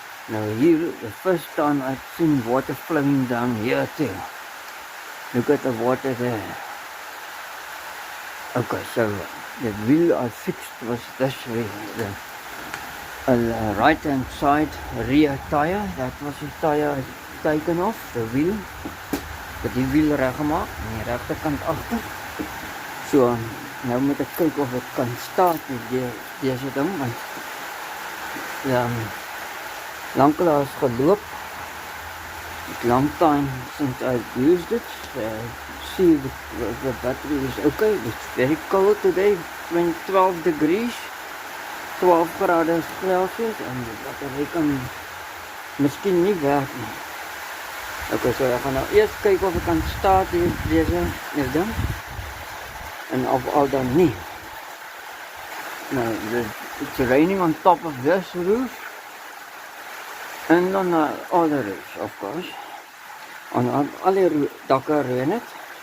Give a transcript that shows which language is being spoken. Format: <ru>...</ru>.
<en>Now here, the first time I've seen water flowing down here too. Look at the water there. Okay, so the wheel I fixed was this way. The right hand side rear tire, that was the tire taken off, the wheel.</en> <af>But die wheel reggemaak aan die regterkant agter. So nou moet ek kyk of dit kan start met deze ding, want lankelaas geloop.</af> <en>It's long time since I've used it. See the battery is okay. It's very cold today, 12 degrees, 12 grade Celsius,</en> <af>en die battery kan miskien nie werk nie. Okay, so ek gaan nou eers kyk of ek kan start deze ding, en of al dan nie.</af> <en>Now, it's raining on top of this roof, and on the other roofs, of course.</en> <af>On all die dakke reën het.</af>